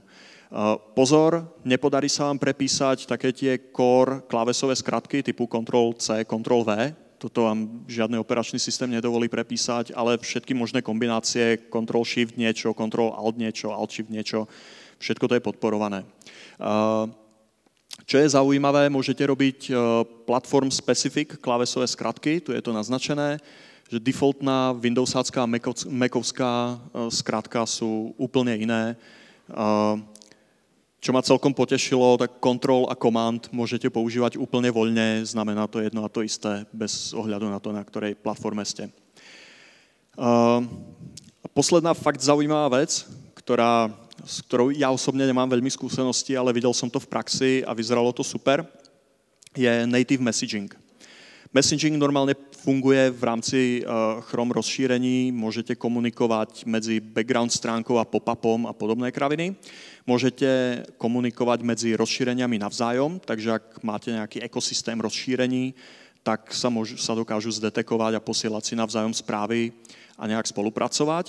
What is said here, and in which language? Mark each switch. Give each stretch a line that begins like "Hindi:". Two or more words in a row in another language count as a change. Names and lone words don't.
Slovak: Pozor, nepodarí sa vám prepísať také tie core klávesové skratky typu Ctrl-C, Ctrl-V. Toto vám žiadny operačný systém nedovolí prepísať, ale všetky možné kombinácie Ctrl-Shift niečo, Ctrl-Alt niečo, Alt-Shift niečo, všetko to je podporované. Čo je zaujímavé, môžete robiť platform-specific klávesové skratky, tu je to naznačené, že defaultná Windowsácká a Macovská skratka sú úplne iné. Čo ma celkom potešilo, tak control a command môžete používať úplne voľne, znamená to jedno a to isté, bez ohľadu na to, na ktorej platforme ste. Posledná fakt zaujímavá vec, s ktorou ja osobne nemám veľmi skúsenosti, ale videl som to v praxi a vyzeralo to super, je
English: native messaging.
Slovak: Messaging normálne funguje v rámci Chrome rozšírení, môžete komunikovať medzi background stránkou a pop-upom a podobné kraviny. Môžete komunikovať medzi rozšíreniami navzájom, takže ak máte nejaký ekosystém rozšírení, tak sa dokážu zdetekovať a posielať si navzájom správy a nejak spolupracovať.